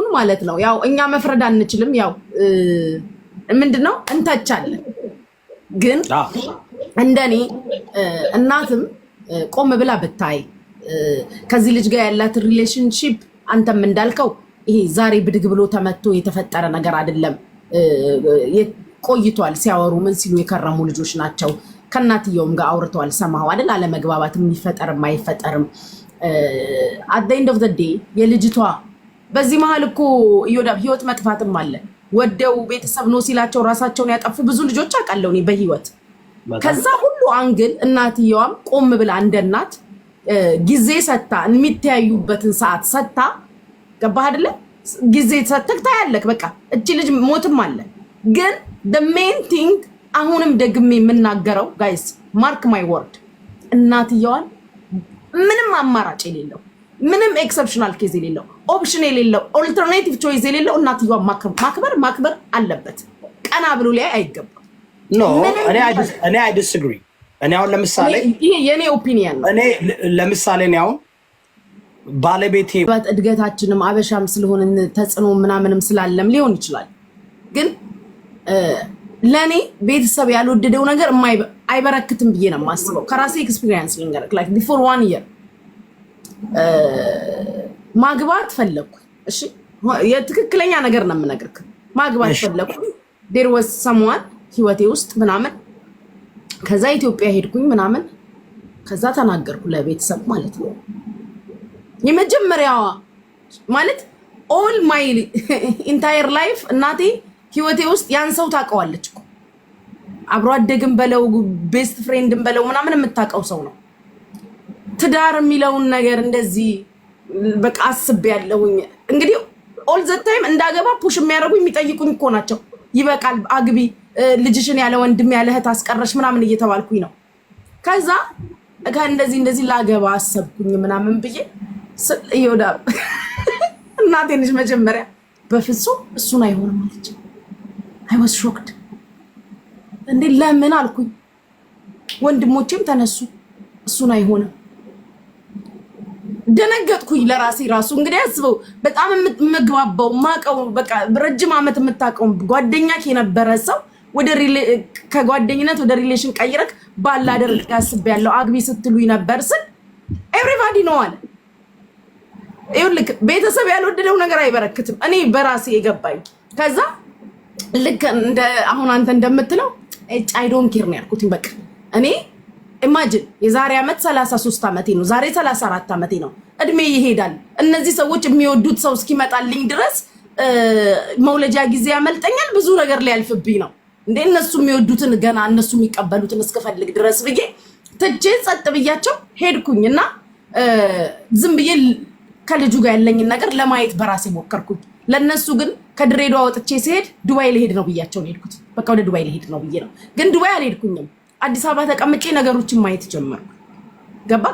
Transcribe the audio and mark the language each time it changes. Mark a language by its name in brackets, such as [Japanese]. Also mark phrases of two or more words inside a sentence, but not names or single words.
[Amharic] ማለት ነው ያው እኛ መፍረድ አንችልም። ያው ምንድነው እንተቻለን። ግን እንደኔ እናትም ቆም ብላ ብታይ ከዚህ ልጅ ጋር ያላት ሪሌሽንሺፕ አንተም እንዳልከው ይሄ ዛሬ ብድግ ብሎ ተመቶ የተፈጠረ ነገር አይደለም። ቆይቷል። ሲያወሩ ምን ሲሉ የከረሙ ልጆች ናቸው። ከእናትየውም ጋር አውርተዋል። ሰማው አይደል? አለመግባባትም የሚፈጠርም አይፈጠርም [English] at the end of the day [Amharic] የልጅቷ በዚህ መሀል እኮ ይወዳብ ህይወት መጥፋትም አለ። ወደው ቤተሰብ ነው ሲላቸው ራሳቸውን ያጠፉ ብዙ ልጆች አውቃለሁ እኔ በህይወት። ከዛ ሁሉ አንግል እናትየዋም ቆም ብላ እንደ እናት ጊዜ ሰታ የሚተያዩበትን ሰዓት ሰታ ገባህ አይደለ? ጊዜ ሰተክ ታያለክ። በቃ እቺ ልጅ ሞትም አለ። ግን [English] the main thing [Amharic] አሁንም ደግሜ የምናገረው [English] guys mark my word [Amharic] እናትየዋን ምንም አማራጭ የሌለው ምንም [English] exceptional case [Amharic] የሌለው ኦፕሽን የሌለው [English] alternative choice [Amharic] የሌለው እናትየዋን ማክበር አለበት። ቀና ብሎ ላይ አይገባም። ኖ እኔ [English] I disagree። [Amharic] እኔ አሁን ለምሳሌ ይሄ የኔ ኦፒኒየን ነው። እኔ ለምሳሌ ነው አሁን ባለቤቴ እድገታችንም አበሻም ስለሆነ ተጽዕኖ ምናምንም ስላለም ሊሆን ይችላል። ግን ለኔ ቤተሰብ ያልወደደው ነገር አይበረክትም ብዬ ነው የማስበው። ከራሴ ኤክስፒሪየንስ ልንገርክ [English] like before 1 year [Amharic] ማግባት ፈለኩ። እሺ የትክክለኛ ነገር ነው የምነግርክ። ማግባት ፈለኩ። [English] there was someone [Amharic] ህይወቴ ውስጥ ምናምን ከዛ ኢትዮጵያ ሄድኩኝ ምናምን ከዛ ተናገርኩ ለቤተሰብ ማለት ነው። የመጀመሪያዋ ማለት [English] all my entire [Amharic] life እናቴ ህይወቴ ውስጥ ያን ሰው ታውቀዋለች እኮ አብሮ አደግም በለው [English] best friend [Amharic] በለው ምናምን የምታውቀው ሰው ነው። ትዳር የሚለውን ነገር እንደዚህ በቃ አስቤያለሁኝ። እንግዲህ [English] all the time [Amharic] እንዳገባ ፑሽ የሚያደርጉኝ የሚጠይቁኝ እኮ ናቸው። ይበቃል አግቢ ልጅሽን ያለ ወንድም ያለ እህት አስቀረሽ ምናምን እየተባልኩኝ ነው። ከዛ እንደዚህ ላገባ አሰብኩኝ ምናምን ብዬ ይወዳል እናቴ ነች መጀመሪያ በፍጹም እሱን አይሆንም አለች። [English] I was shocked። [Amharic] እንዴ ለምን አልኩኝ። ወንድሞቼም ተነሱ እሱን አይሆንም። ደነገጥኩኝ ለራሴ ራሱ። እንግዲህ አስበው በጣም የምግባባው ማቀው በቃ ረጅም ዓመት የምታቀው ጓደኛክ የነበረ ሰው ወደ ከጓደኝነት ወደ ሪሌሽን ቀይረክ ባላደር ያስበያለው አግቢ ስትሉኝ ነበር ስል [English] everybody know [Amharic] አለ። ይኸውልህ ቤተሰብ ያልወደደው ነገር አይበረክትም። እኔ በራሴ የገባኝ ከዛ ልክ እንደ አሁን አንተ እንደምትለው [English] I don't care [Amharic] ነው ያልኩት። በቃ እኔ ኢማጂን የዛሬ ዓመት 33 ዓመቴ ነው፣ ዛሬ 34 ዓመቴ ነው። እድሜ ይሄዳል። እነዚህ ሰዎች የሚወዱት ሰው እስኪመጣልኝ ድረስ መውለጃ ጊዜ ያመልጠኛል። ብዙ ነገር ሊያልፍብኝ ነው እንዴ እነሱ የሚወዱትን ገና እነሱ የሚቀበሉትን እስከፈልግ ድረስ ብዬ ትቼ ጸጥ ብያቸው ሄድኩኝና ዝም ብዬ ከልጁ ጋር ያለኝን ነገር ለማየት በራሴ ሞከርኩኝ። ለነሱ ግን ከድሬዳዋ ወጥቼ ሲሄድ ዱባይ ልሄድ ነው ብያቸው ነው ሄድኩት። በቃ ወደ ዱባይ ልሄድ ነው ብዬ ነው። ግን ዱባይ አልሄድኩኝም። አዲስ አበባ ተቀምጬ ነገሮችን ማየት ጀመርኩ። ገባክ?